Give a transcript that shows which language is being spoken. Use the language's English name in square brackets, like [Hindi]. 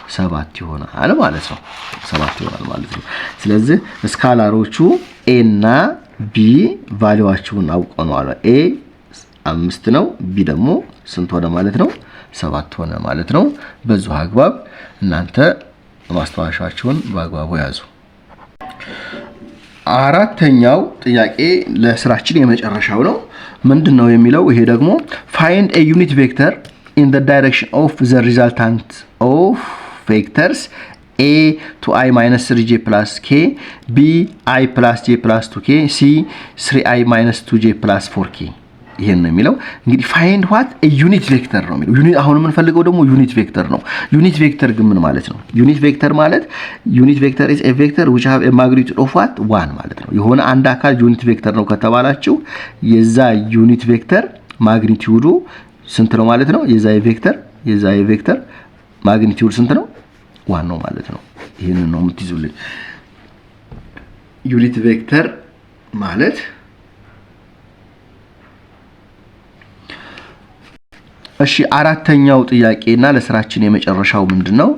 [Amharic] 7 ይሆናል ማለት ነው። 7 ይሆናል ማለት ነው። ስለዚህ ስካላሮቹ a እና b ቫልዩዋቸውን አውቀናል። a 5 ነው፣ b ደግሞ ስንት ሆነ ማለት ነው? 7 ሆነ ማለት ነው። በዚሁ አግባብ እናንተ ማስተዋሻቸውን በአግባቡ ያዙ። አራተኛው ጥያቄ ለስራችን የመጨረሻው ነው። ምንድነው የሚለው? ይሄ ደግሞ [English] find a unit vector in the direction of the resultant of vectors a to i minus 3j plus k, b i plus j plus 2k, c 3i minus 2j plus 4k [Amharic] ይሄን ነው የሚለው። እንግዲህ [English] find what a unit vector [Amharic] ነው የሚለው። ዩኒት አሁን የምንፈልገው ደግሞ ዩኒት ቬክተር ነው። ዩኒት ቬክተር ግን ምን ማለት ነው? ዩኒት ቬክተር ማለት ዩኒት ቬክተር [English] is a vector which have a magnitude of what 1 [Amharic] ማለት ነው። የሆነ አንድ አካል ዩኒት ቬክተር ነው ከተባላችሁ የዛ ዩኒት ቬክተር ማግኒቲዩዱ ስንት ነው ማለት ነው? የዛ ቬክተር ማግኒቲዩድ ስንት ነው? 1 ነው ማለት ነው። ይሄንን ነው የምትይዙልኝ። ዩኒት ቬክተር ማለት እሺ አራተኛው ጥያቄና ለስራችን የመጨረሻው ምንድነው?